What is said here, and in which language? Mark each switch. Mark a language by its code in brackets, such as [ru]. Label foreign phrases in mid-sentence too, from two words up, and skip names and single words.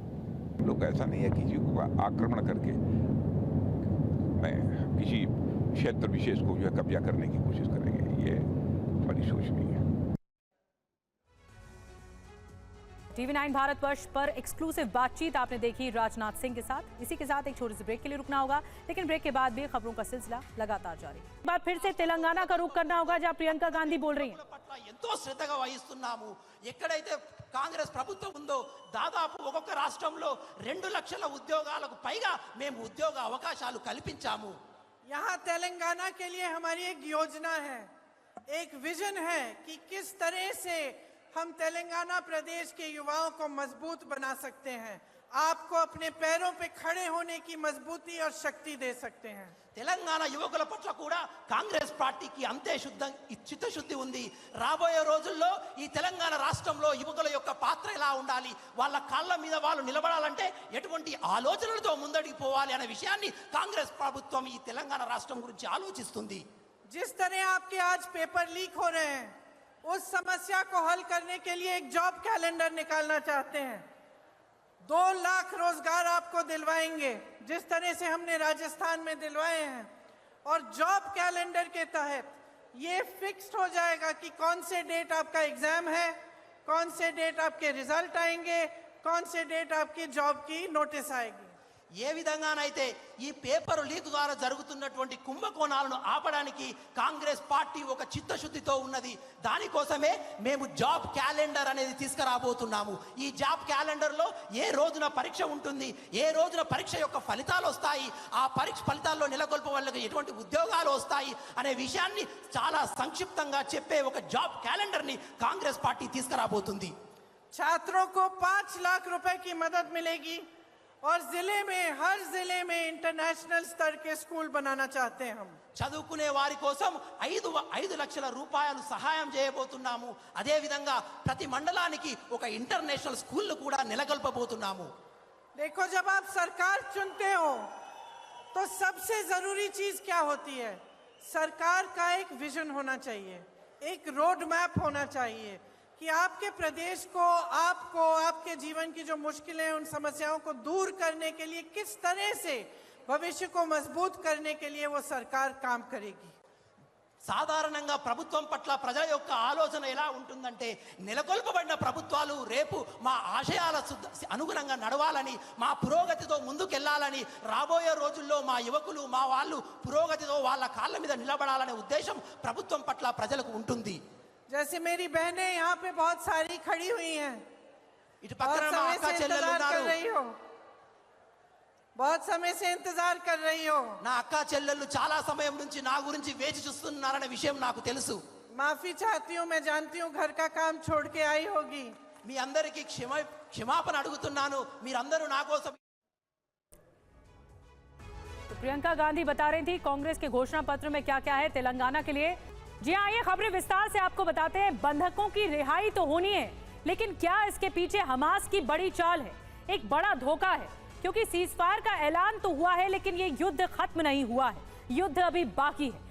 [hi] लोग ऐसा नहीं है कि किसी को आक्रमण करके मैं किसी क्षेत्र विशेष को जो है कब्जा करने की कोशिश करेंगे, ये हमारी सोच नहीं है। TV9 भारतवर्ष पर एक्सक्लूसिव बातचीत आपने देखी राजनाथ सिंह के साथ। इसी के साथ एक छोटे से ब्रेक के लिए रुकना होगा, लेकिन ब्रेक के बाद भी खबरों का सिलसिला लगातार जारी। एक बार फिर से तेलंगाना का रुख करना होगा, जहां प्रियंका गांधी बोल रही हैं। [te] ఎంతో శ్రద్ధగా వహిస్తున్నాము। ఎక్కడైతే కాంగ్రెస్ ప్రభుత్వం ఉందో దాదాపు ఒక్కొక్క రాష్ట్రంలో 2 లక్షల ఉద్యోగాలకు పైగా మేము ఉద్యోగ అవకాశాలు కల్పించాము। [hi] यहाँ तेलंगाना के लिए हमारी एक योजना है, एक विजन है कि किस तरह से हम तेलंगाना प्रदेश के युवाओं को मजबूत बना सकते हैं, आपको अपने पैरों पे खड़े होने की मजबूती और शक्ति दे सकते हैं। [te] తెలంగాణ యువకుల పట్ల కూడా కాంగ్రెస్ పార్టీకి అంతే చిత్తశుద్ధి ఉంది। రాబోయే రోజుల్లో ఈ తెలంగాణ రాష్ట్రంలో యువకుల యొక్క పాత్ర ఎలా ఉండాలి, వాళ్ళ కాళ్ళ మీద వాళ్ళు నిలబడాలంటే ఎటువంటి ఆలోచనలతో ముందడికి పోవాలి అనే విషయాన్ని కాంగ్రెస్ ప్రభుత్వం ఈ తెలంగాణ రాష్ట్రం గురించి ఆలోచిస్తుంది। [hi] जिस तरह आपके आज [en] paper leak [hi] हो रहे हैं, उस समस्या को हल करने के लिए एक [en] job calendar [hi] निकालना चाहते हैं। 2 लाख रोजगार आपको दिलवाएंगे, जिस तरह से हमने राजस्थान में दिलवाए हैं। और [en] job calendar [hi] के तहत ये फिक्स्ड हो जाएगा कि कौन से डेट आपका एग्जाम है, कौन से डेट आपके रिजल्ट आएंगे, कौन से डेट आपकी जॉब की नोटिस आएगी। [te] ఏ విధంగానైతే ఈ [en] paper leak [te] ద్వారా జరుగుతున్నటువంటి కుంభకోణాలను ఆపడానికి కాంగ్రెస్ పార్టీ ఒక చిత్తశుద్ధితో ఉన్నది। దానికోసమే మేము [en] job calendar [te] అనేది తీసుకురాబోతున్నాము। ఈ [en] job calendar-lo [te] ఏ రోజున పరీక్ష ఉంటుంది, ఏ రోజున పరీక్ష యొక్క ఫలితాలు వస్తాయి, ఆ పరీక్ష ఫలితాల్లో నెలకొల్ప వాళ్ళకి ఎటువంటి ఉద్యోగాలు వస్తాయి అనే విషయాన్ని చాలా సంక్షిప్తంగా చెప్పే ఒక [en] job calendar-ni [te] కాంగ్రెస్ పార్టీ తీసుకురాబోతుంది। [hi] छात्रों को 5 लाख रुपए की मदद मिलेगी और जिले में, हर जिले में इंटरनेशनल स्तर के स्कूल बनाना चाहते हैं हम। [te] చదువుకునే వారి కోసం 5 లక్షల రూపాయలు సహాయం చేయబోతున్నాము। అదే విధంగా ప్రతి మండలానికి ఒక [en] international school [te] కూడా నెలకొల్పబోతున్నాము। [hi] देखो, जब आप सरकार चुनते हो तो सबसे जरूरी चीज क्या होती है? सरकार का एक विजन होना चाहिए, एक [en] road map [hi] होना चाहिए कि आपके प्रदेश को, आपको, आपके जीवन की जो मुश्किलें, उन समस्याओं को दूर करने के लिए किस तरह से भविष्य को मजबूत करने के लिए वो सरकार काम करेगी। [te] సాధారణంగా ప్రభుత్వం పట్ల ప్రజల యొక్క ఆలోచన ఎలా ఉంటుందంటే, నెలకొల్పబడిన ప్రభుత్వాలు రేపు మా ఆశయాల అనుగుణంగా నడవాలని, మా పురోగతితో ముందుకెళ్లాలని, రాబోయే రోజుల్లో మా యువకులు, మా వాళ్ళు పురోగతితో వాళ్ళ కాళ్ళ మీద నిలబడాలనే ఉద్దేశం ప్రభుత్వం పట్ల ప్రజలకు ఉంటుంది। [hi] जैसे मेरी बहनें यहाँ पे बहुत सारी खड़ी हुई हैं, [te] ఇటు పక్కన మా అక్క చెల్లెలు ఉన్నారు, [hi] बहुत समय से इंतजार कर रही हो। [te] నా అక్క చెల్లెళ్ళు చాలా సమయం నుంచి నా గురించి వేచి చూస్తున్నారనే విషయం నాకు తెలుసు। [hi] माफी चाहती हूँ, मैं जानती हूँ घर का काम छोड़ के आई होगी। [te] మీ అందరికీ క్షమాపణ అడుగుతున్నాను, మీరందరూ నా కోసం। [hi] तो प्रियंका गांधी बता रही थी कांग्रेस के घोषणा पत्र में क्या क्या है तेलंगाना के लिए। जी हाँ, ये खबरें विस्तार से आपको बताते हैं। बंधकों की रिहाई तो होनी है, लेकिन क्या इसके पीछे हमास की बड़ी चाल है? एक बड़ा धोखा है, क्योंकि सीजफायर का ऐलान तो हुआ है, लेकिन ये युद्ध खत्म नहीं हुआ है, युद्ध अभी बाकी है।